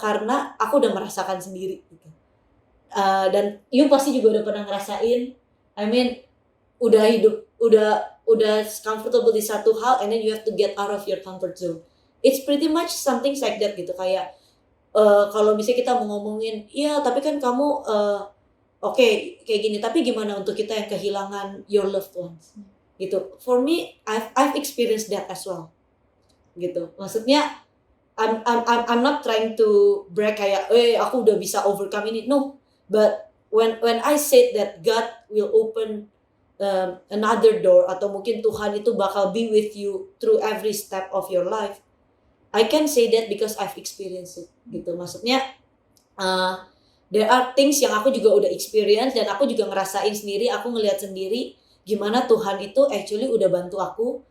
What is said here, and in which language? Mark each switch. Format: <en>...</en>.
<id>Karena aku udah merasakan sendiri gitu. Dan you pasti juga udah pernah ngerasain.</id> <en>I mean</en> <id>udah hidup, udah comfortable di satu hal,</id> <en>and then you have to get out of your comfort zone. It's pretty much something like that gitu.</en> <id>Kayak kalau misalnya kita mau ngomongin, iya tapi kan kamu oke, kayak gini, tapi gimana untuk kita yang kehilangan</id> <en>your loved ones</en> <id>gitu.</id> <en>For me, I've experienced that as well gitu. Maksudnya I'm not trying to brag</en> <id>kayak aku udah bisa overcome ini,</id> <en>no. But when I said that God will open another door,</en> <id>atau mungkin Tuhan itu bakal</id> <en>be with you through every step of your life, I can say that because I've experienced it gitu.</en> <id>Maksudnya</id> <en>there are things</en> <id>yang aku juga udah experience, dan aku juga ngerasain sendiri, aku ngelihat sendiri gimana Tuhan itu actually udah bantu aku.</id>